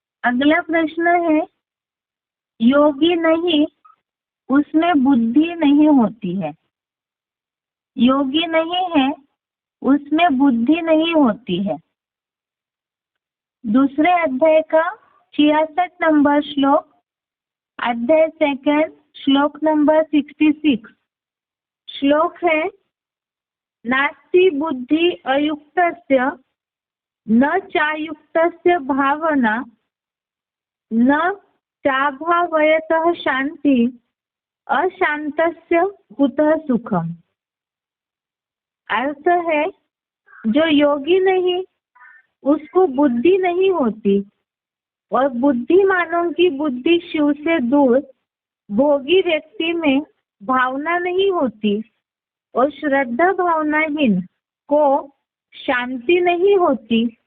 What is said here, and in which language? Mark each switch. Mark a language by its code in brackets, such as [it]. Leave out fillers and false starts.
[hi] अगला प्रश्न है, योगी नहीं उसमें बुद्धि नहीं होती है। योगी नहीं है उसमें बुद्धि नहीं होती है। दूसरे अध्याय का 66 नंबर श्लोक, अध्याय 2 श्लोक नंबर 66। श्लोक है, [sa] नास्ति बुद्धि अयुक्तस्य न चायुक्तस्य भावना न चाभावयतः शांति अशांतस्य कुतः सुखम। [hi] अर्थ है, जो योगी नहीं उसको बुद्धि नहीं होती और बुद्धिमानों की बुद्धि शिव से दूर भोगी व्यक्ति में भावना नहीं होती और श्रद्धा भावनाहीन को शांति नहीं होती।